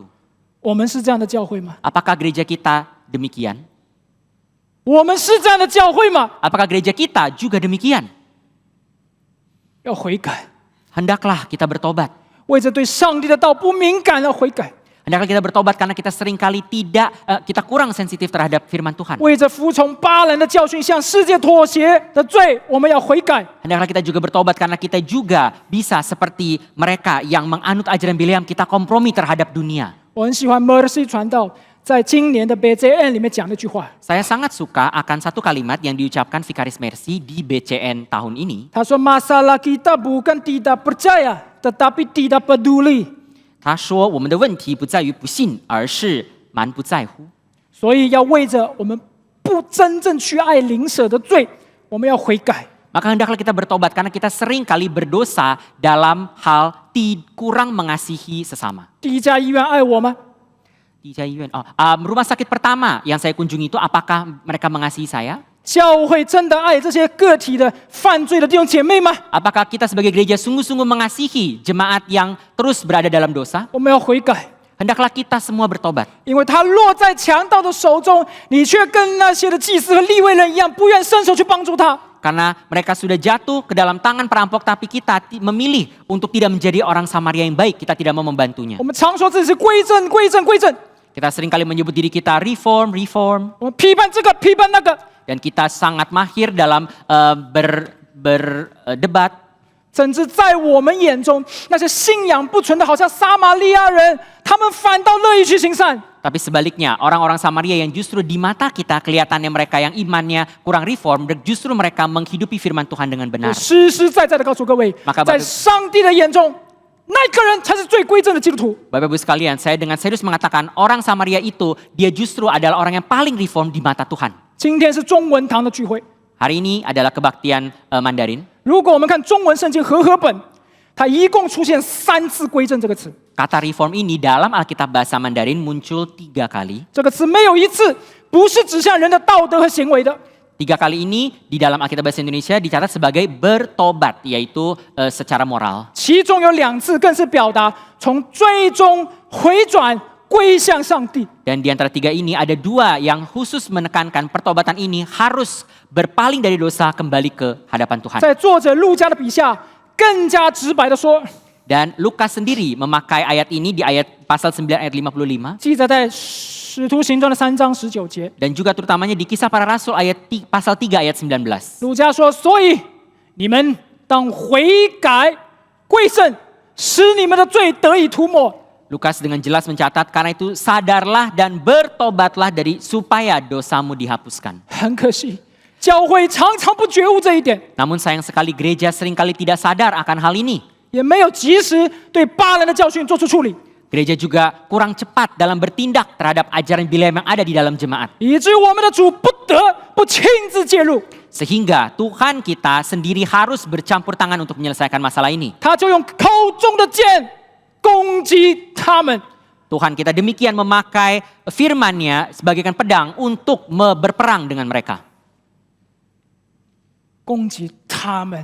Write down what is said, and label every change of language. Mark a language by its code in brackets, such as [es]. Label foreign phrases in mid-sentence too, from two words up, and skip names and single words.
[zh] 我们是这样的教会吗？ [id] Apakah gereja kita demikian? [zh] 我们是这样的教会吗？ [id] Apakah gereja kita juga demikian? [zh] 要悔改， [id] Hendaklah kita bertobat. [zh] 为着对上帝的道不敏感要悔改， [id] Hendaklah kita bertobat karena kita seringkali kita kurang sensitif terhadap firman Tuhan. [zh] 为着服从巴兰的教训向世界妥协的罪，我们要悔改。 [id] Hendaklah kita juga bertobat karena kita juga bisa seperti mereka yang menganut ajaran Bileam, kita kompromi terhadap dunia. [zh] 我很喜欢 Mercy 传道在今年的 BJN 里面讲那句话， [id] Saya sangat suka akan satu kalimat yang diucapkan Vikaris Mercy di BCN tahun ini. [zh] 他说 [id] Masalah kita bukan tidak percaya, tetapi tidak peduli。 [zh] 他说我们的问题不在于不信，而是蛮不在乎。所以要为着我们不真正去爱邻舍的罪，我们要悔改。 [id] Maka hendaklah kita bertobat karena kita sering kali berdosa dalam hal kurang mengasihi sesama. [zh] 第一家医院爱我吗？ [id] Di rumah sakit pertama yang saya kunjungi itu, apakah mereka mengasihi saya? [zh] 教会真的爱这些个体的犯罪的弟兄姐妹吗？ [id] Apakah kita sebagai gereja sungguh-sungguh mengasihi jemaat yang terus berada dalam dosa? [zh] 我们要悔改， [id] Hendaklah kita semua bertobat. [zh] 因为他落在强盗的手中，你却跟那些的祭司和利未人一样，不愿伸手去帮助他。 [id] Karena mereka sudah jatuh ke dalam tangan perampok, tapi kita memilih untuk tidak menjadi orang Samaria yang baik. Kita tidak mau membantunya. [zh] 我们常说自己是归正、归正、归正， [id] Kita seringkali menyebut diri kita reform. [zh] 我们批判这个，批判那个， [id] Dan kita sangat mahir dalam berdebat. [zh] 甚至在我们眼中，那些信仰不纯的，好像撒玛利亚人，他们反倒乐意去行善。 [id] Tapi sebaliknya, orang-orang Samaria yang justru di mata kita kelihatannya mereka yang imannya kurang reform, justru mereka menghidupi firman Tuhan dengan [zh] 我 [id] benar. [zh] 实实在在的告诉各位 [id] Maka， [zh] 在上帝的眼中，那个人才是最归正的基督徒。 [id] Bapak Ibu sekalian, saya dengan serius mengatakan orang Samaria itu, dia justru adalah orang yang paling reform di mata Tuhan. [zh] 今天是中文堂的聚会， [id] Hari ini adalah kebaktian Mandarin. [zh] 如果我们看中文圣经和合本，它一共出现3次归正这个词， [id] Kata reform ini dalam Alkitab bahasa Mandarin muncul 3 kali. [zh] 这个词没有一次不是指向人的道德和行为的。 [id] 3 kali ini di dalam Alkitab bahasa Indonesia dicatat sebagai bertobat, yaitu secara moral. [zh] 其中有2次更是表达从最终回转归向上帝。 [id] Dan di antara tiga ini ada dua yang khusus menekankan pertobatan ini harus berpaling dari dosa kembali ke hadapan Tuhan. [zh] 在作者路加的笔下，更加直白的说， [id] Dan Lukas sendiri memakai ayat ini di ayat pasal 9 ayat 55. [zh] 记载在使徒行传的3章19节。 [id] Dan juga terutamanya di kisah para rasul pasal 3 ayat 19. [zh] 路加说：“所以你们当悔改归正，使你们的罪得以涂抹。” [id] Lukas dengan jelas mencatat, karena itu sadarlah dan bertobatlah supaya dosamu dihapuskan. [zh] 很可惜，教会常常不觉悟这一点， [id] Namun sayang sekali gereja seringkali tidak sadar akan hal ini. [zh] 也没有及时对巴兰的教训做出处理， [id] Gereja juga kurang cepat dalam bertindak terhadap ajaran Bileam yang ada di dalam jemaat. [zh] 以至于我们的主不得不亲自介入， [id] Sehingga Tuhan kita sendiri harus bercampur tangan untuk menyelesaikan masalah ini. [zh] 他就用口中的剑攻击他们。 [id] Tuhan kita demikian memakai firman-Nya sebagaikan pedang untuk berperang dengan mereka. [zh] 攻击他们，